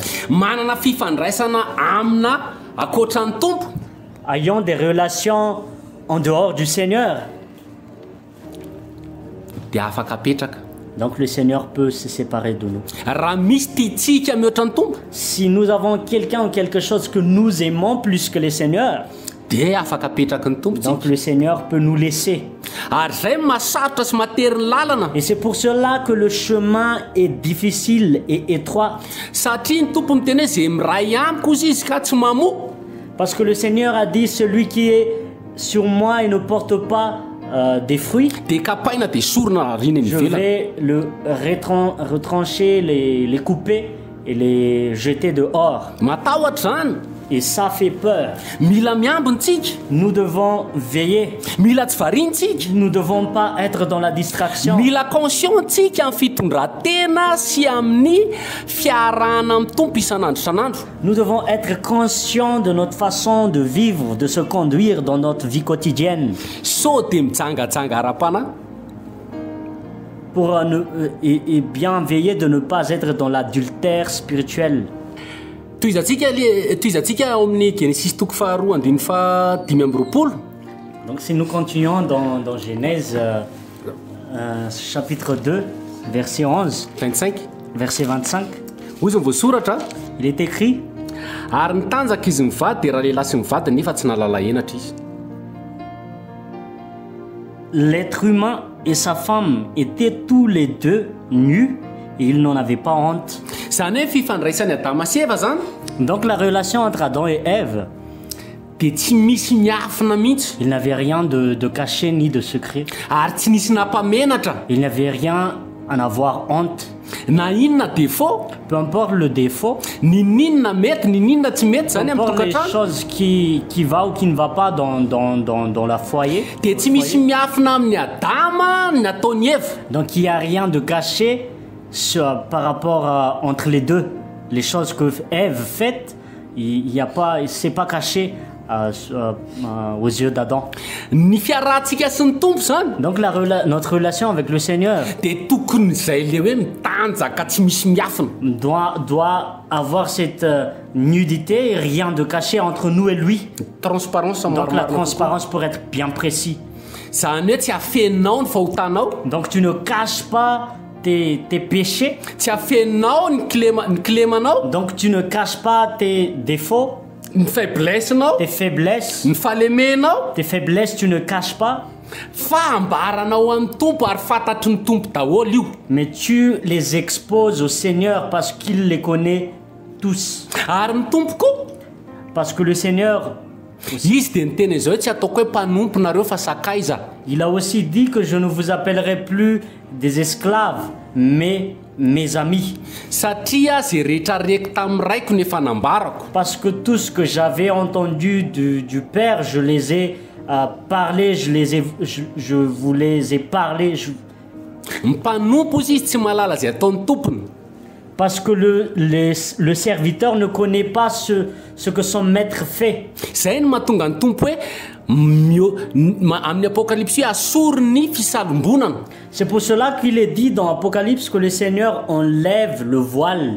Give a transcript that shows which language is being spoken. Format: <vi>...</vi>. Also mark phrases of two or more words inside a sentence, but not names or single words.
<mg>manana fifandraisana amina akoatran'ny tompo,</mg> <fr>ayant des relations en dehors du Seigneur,</fr> <mg>dia afaka apetraka.</mg> <fr>donc le Seigneur peut se séparer de nous.</fr> <mg>Raha misy tiatsika mihoatran'ny tompo,</mg> <fr>Si nous avons quelqu'un ou quelque chose que nous aimons plus que le Seigneur,</fr> <mg>dia afaka apetraky ny tompo</mg> <fr>donc</fr> <mg>tsika.</mg> <fr>le Seigneur peut nous laisser.</fr> <mg>Ary zay masarotra sy matery ny lalana,</mg> <fr>Et c'est pour cela que le chemin est difficile et étroit.</fr> <mg>satria ny tompo miteny hoe zay miray amiko izy izy ka tsy mamoa,</mg> <fr>Parce que le Seigneur a dit, celui qui est sur moi et ne porte pas des fruits,</fr> <mg>dia kapaina dia sorona riny</mg> <fr>je</fr> <mg>mivelana.</mg> <fr>vais le retrancher, les couper et les jeter dehors.</fr> <mg>Matahotra zany.</mg> <fr>Et ça fait peur.</fr> <mg>Mila miambintsika,</mg> <fr>Nous devons veiller.</fr> <mg>mila tsy variantsika,</mg> <fr>Nous ne devons pas être dans la distraction.</fr> <mg>mila conscientsika amin'ny fitondran-tena sy amin'ny fiarahana amin'ny tompo isan'andro isan'andro.</mg> <fr>Nous devons être conscients de notre façon de vivre, de se conduire dans notre vie quotidienne</fr> <mg>So dia mijangajanga ara-panahy,</mg> <fr>pour et bien veiller de ne pas être dans l'adultère spirituel.</fr> <mg>toizantsika ao amin'ny Genesis toko faharoa andiny fa 5:20.</mg> <fr>Donc si nous continuons dans Genèse chapitre 2, verset 11, 25 verset 25,</fr> <mg>hoy izy voasoratra,</mg> <fr>il est écrit:</fr> <mg>ary nitanjaka izy mivady dia raha lehilahy sy mivady nefa tsy nalala henatra izy.</mg> <fr>l'être humain et sa femme étaient tous les deux nus et ils n'en avaient pas honte.</fr> <mg>Zany hoe fifandraisan'ny Adama sy Eva zany</mg> <fr>Donc la relation entre Adam et Ève,</fr> <mg>dia tsy misy miafina mihitsy,</mg> <fr>il n'avait rien de caché ni de secret.</fr> <mg>ary tsy nisy nampamenatra</mg> <fr>Il n'avait rien à en avoir honte.</fr> <mg>na inona défaut,</mg> <fr>Peu importe le défaut,</fr> <mg>ny ninona mety ny ninona tsy mety</mg> <fr>peu</fr> <mg>zany amin'ny</mg> <fr>importe les</fr> <mg>tokantrano,</mg> <fr>choses qui va ou qui ne va pas dans la foyer.</fr> <mg>dia tsy misy miafina amin'ny Adama ny nataony Eva.</mg> <fr>Donc il n'y a rien de caché par rapport entre les deux. Les choses que Ève fait, il y a pas, c'est pas caché aux yeux d'Adam.</fr> <mg>Ny fiarahantsika sy ny tompo zany</mg> <fr>Donc notre relation avec le Seigneur</fr> <mg>dia tokony izay le hoe mitanjaka tsy misy miafina.</mg> <fr>doit avoir cette nudité, et rien de caché entre nous et lui. Transparence Donc la</fr> <mg>maromaro.</mg> <fr>transparence pour être bien précis.</fr> <mg>Zany hoe tsy afeninao ny fahotanao,</mg> <fr>Donc tu ne caches pas tes péchés.</fr> <mg>tsy afeninao ny klemanao,</mg> <fr>Donc tu ne caches pas tes défauts,</fr> <mg>ny faiblessenao,</mg> <fr>tes faiblesses.</fr> <mg>ny falemenao,</mg> <fr>Tes faiblesses, tu ne caches pas,</fr> <mg>fa ambaranao amin'ny tompo ary fantatry ny tompo daholo io.</mg> <fr>mais tu les exposes au Seigneur parce qu'il les connaît tous.</fr> <mg>Ary ny tompo koa</mg> <fr>Parce que le Seigneur,</fr> <mg>izy dia niteny izao hoe tsy ataoko hoe mpanomponareo fa sakaiza.</mg> <fr>il a aussi dit que je ne vous appellerai plus des esclaves, mais mes amis.</fr> <mg>Satria zay rehetra reky tamin'ny raiko ny efa nambarako.</mg> <fr>Parce que tout ce que j'avais entendu du Père, je les ai parlé, je vous les ai parlé.</fr> <mg>Ny mpanompo izy tsy malala zay ataon'ny tompony.</mg> <fr>Parce que le serviteur ne connaît pas ce que son maître fait.</fr> <mg>Zay no mahatonga ny tompo hoe amin'ny apokalypsy hoe asorony fisalombonana.</mg> <fr>C'est pour cela qu'il est dit dans Apocalypse que le Seigneur enlève le voile.</fr>